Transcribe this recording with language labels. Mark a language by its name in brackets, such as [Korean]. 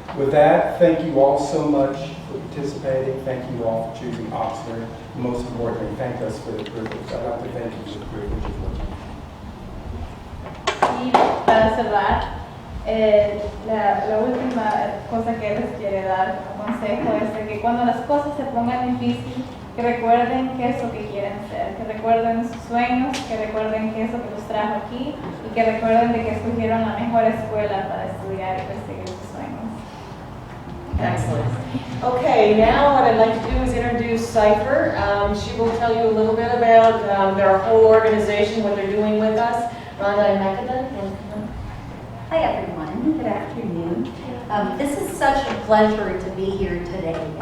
[English] With that, thank you all so much for participating. Thank you all for choosing Oxnard. Most importantly, thank us for the privilege. I'd like to thank you for the privilege of working. [Spanish] Y para cerrar, la última cosa que les quiere dar como consejo es de que cuando las cosas se pongan difíciles, que recuerden qué es lo que quieren ser, que recuerden sus sueños, que recuerden qué es lo que los trajo aquí y que recuerden de que escogieron la mejor escuela para estudiar y perseguir sus sueños. [English] Excellent. Okay, now what I'd like to do is introduce Cypher. She will tell you a little bit about their whole organization, what they're doing with us. Rhonda and Mekadan. Hi everyone, good afternoon. This is such a pleasure to be here today.